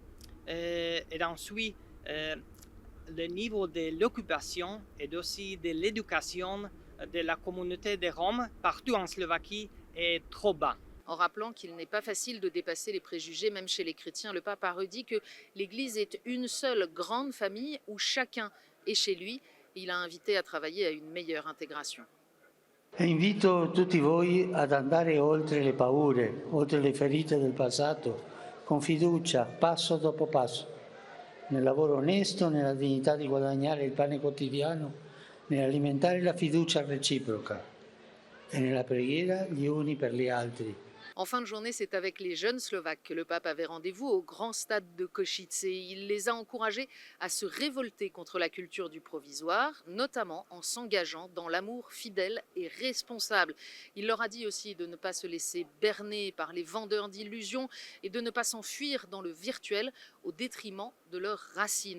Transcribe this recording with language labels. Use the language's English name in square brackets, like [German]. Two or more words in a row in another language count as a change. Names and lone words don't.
[French] Et ensuite, le niveau de l'occupation et aussi de l'éducation de la communauté des Roms partout en Slovaquie est trop bas. En rappelant qu'il n'est pas facile de dépasser les préjugés, même chez les chrétiens, le pape a redit que l'Église est une seule grande famille où chacun est chez lui. Il a invité à travailler à une meilleure intégration. [Italian] E invito tutti voi ad andare oltre le paure, oltre le ferite del passato, con fiducia, passo dopo passo, nel lavoro onesto, nella dignità di guadagnare il pane quotidiano, nell'alimentare la fiducia reciproca e nella preghiera gli uni per gli altri. [French] En fin de journée, c'est avec les jeunes Slovaques que le pape avait rendez-vous au grand stade de Košice. Il les a encouragés à se révolter contre la culture du provisoire, notamment en s'engageant dans l'amour fidèle et responsable. Il leur a dit aussi de ne pas se laisser berner par les vendeurs d'illusions et de ne pas s'enfuir dans le virtuel au détriment de leurs racines.